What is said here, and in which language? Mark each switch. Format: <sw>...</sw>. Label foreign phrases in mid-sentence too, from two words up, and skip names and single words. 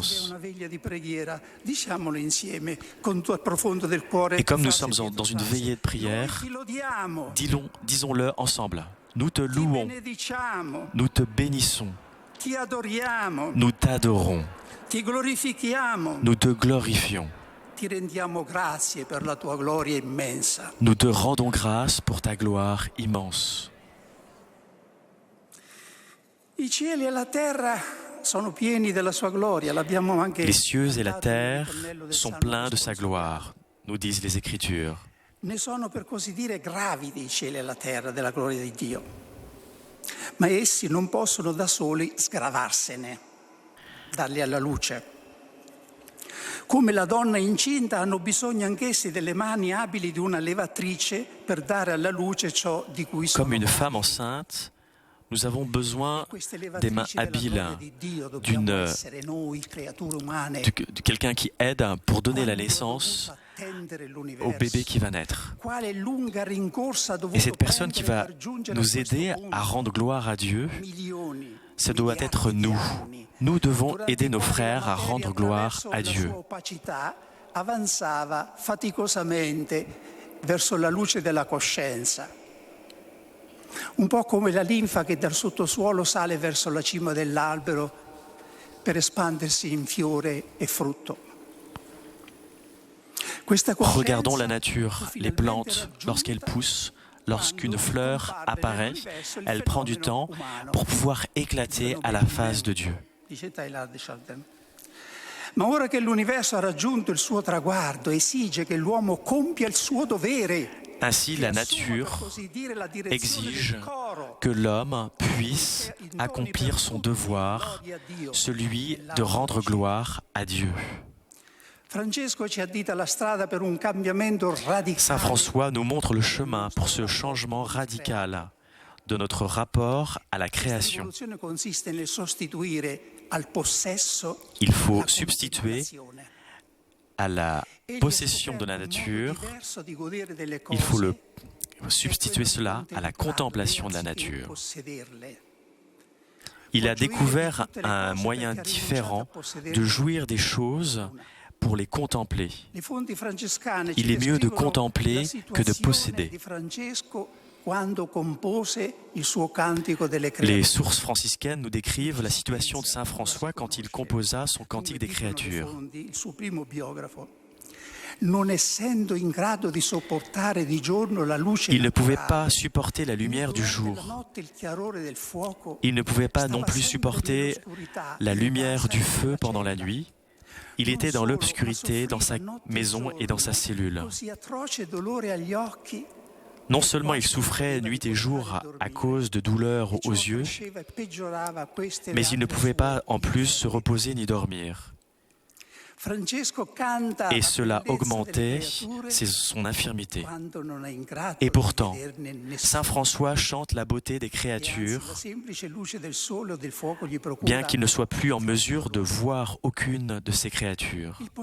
<fr>» Et comme nous sommes dans une veillée de prière, disons-le ensemble. Nous te</fr> <it>ti</it> <fr>louons,</fr> <it>benediciamo,</it> <fr>nous te bénissons,</fr> <it>ti adoriamo,</it> <fr>nous t'adorons,</fr> <it>ti glorifichiamo,</it> <fr>nous te glorifions.</fr> <it>ti rendiamo grazie per la tua gloria immensa.</it> <fr>Nous te rendons grâce pour ta gloire immense.</fr> <it>I cieli e la terra sono pieni della sua gloria, l'abbiamo anche</it> <fr>Les cieux et la</fr> <it>cantato nel</it> <fr>terre</fr> <it>ritornello del</it> <fr>sont</fr> <it>Salmo</it> <fr>pleins de sa</fr> <it>responsoriale.</it> <fr>gloire, nous disent les Écritures.</fr> <it>Ne sono per così dire gravidi i cieli e la terra della gloria di Dio, ma essi non possono da soli sgravarsene, darli alla luce. Come la donna incinta hanno bisogno anch'essi delle mani abili di una levatrice per dare alla luce ciò di cui sono</it> <fr>Comme une</fr> <it>matti.</it> <fr>femme enceinte, nous avons besoin</fr> <it>Queste</it> <fr>des mains</fr> <it>levatrici della gloria</it> <fr>habiles,</fr> <it>di Dio dobbiamo</it> <fr>d'une-</fr> <it>essere noi, creature umane,</it> <fr>de quelqu'un qui aide pour donner la</fr> <it>quando ha</it> <fr>naissance</fr> <it>dovuto attendere</it> <fr>au</fr> <it>l'universo.</it> <fr>bébé qui va naître.</fr> <it>Quale lunga rincorsa ha dovuto</it> <fr>Et cette personne qui</fr> <it>prendere</it> <fr>va</fr> <it>per giungere</it> <fr>nous</fr> <it>a questo</it> <fr>aider</fr> <it>punto.</it> <fr>à rendre gloire à Dieu,</fr> <it>Milioni,</it> <fr>ce doit</fr> <it>miliardi</it> <fr>être</fr> <it>di</it> <fr>nous.</fr> <it>anni,</it> <fr>Nous devons</fr> <it>durante</it> <fr>aider</fr> <it>i</it> <fr>nos</fr> <it>quali</it> <fr>frères</fr> <it>la</it> <fr>à</fr> <it>materia,</it> <fr>rendre gloire</fr> <it>attraverso</it> <fr>à</fr> <it>la</it> <fr>Dieu.</fr> <it>sua opacità, avanzava faticosamente verso la luce della coscienza. Un po' come la linfa che dal sottosuolo sale verso la cima dell'albero per espandersi in fiore e frutto. Questa coscienza</it> <fr>Regardons la nature, les</fr> <it>finalmente</it> <fr>plantes,</fr> <it>raggiunta</it> <fr>lorsqu'elles poussent, lorsqu'une</fr> <it>quando</it> <fr>fleur</fr> <it>compare</it> <fr>apparaît,</fr> <it>nell'universo il</it> <fr>elle prend du</fr> <it>fenomeno</it> <fr>temps</fr> <it>umano.</it> <fr>pour pouvoir éclater à la face de Dieu.</fr> <it>Dice Teilhard de Chardin. Ma ora che l'universo ha raggiunto il suo traguardo, esige che l'uomo compia il suo dovere.</it> <fr>Ainsi, la</fr> <it>che assuma,</it> <fr>nature</fr> <it>per così dire, la direzione</it> <fr>exige</fr> <it>del coro,</it> <fr>que l'homme puisse accomplir son devoir, celui de rendre gloire à Dieu.</fr> <it>Francesco ci addita la strada per un cambiamento radicale.</it> <fr>Saint François nous montre le chemin pour ce changement radical de notre rapport à la</fr> <it>Questa</it> <fr>création.</fr> <it>rivoluzione consiste nel sostituire al possesso</it> <fr>Il faut</fr> <it>la</it> <fr>substituer</fr> <it>contemplazione.</it> <fr>à la</fr> <it>Egli</it> <fr>possession de la</fr> <it>ha scoperto un</it> <fr>nature,</fr> <it>modo diverso di godere delle</it> <fr>il faut</fr> <it>cose,</it> <fr>substituer cela à la contemplation de la</fr> <it>anziché</it> <fr>nature.</fr> <it>possederle.</it> <fr>Il a découvert un moyen différent de jouir des choses pour les contempler.</fr> <it>Le fonti francescane</it> <fr>Il</fr> <it>ci</it> <fr>est mieux de</fr> <it>descrivono</it> <fr>contempler</fr> <it>la</it> <fr>que de</fr> <it>situazione</it> <fr>posséder.</fr> <it>di Francesco quando compose il suo cantico delle</it> <fr>Les</fr> <it>creature.</it> <fr>sources franciscaines nous décrivent la situation de Saint François quand il composa son Cantique des créatures.</fr> <it>Il suo primo biografo, non essendo in grado di sopportare di giorno la luce</it> <fr>Il ne pouvait</fr> <it>naturale,</it> <fr>pas supporter la lumière du</fr> <it>durante la</it> <fr>jour.</fr> <it>notte il chiarore del fuoco,</it> <fr>Il ne pouvait pas</fr> <it>stava</it> <fr>non plus</fr> <it>sempre</it> <fr>supporter</fr> <it>nell'oscurità,</it> <fr>la</fr> <it>in</it> <fr>lumière</fr> <it>casa</it> <fr>du</fr> <it>e</it> <fr>feu</fr> <it>nella</it> <fr>pendant la</fr> <it>cella.</it> <fr>nuit. Il</fr> <it>Non</it> <fr>était dans</fr> <it>solo, ma</it> <fr>l'obscurité dans sa</fr> <it>soffriva notte e</it> <fr>maison et dans sa</fr> <it>giorno,</it> <fr>cellule.</fr> <it>così atroce dolore agli occhi.</it> <fr>Non seulement il souffrait nuit et jour à cause de douleurs aux yeux, mais il ne pouvait pas en plus se reposer ni dormir. Et cela augmentait son infirmité. Et pourtant, Saint François chante la beauté des créatures, bien qu'il ne soit plus en mesure de voir aucune de ces créatures.</fr>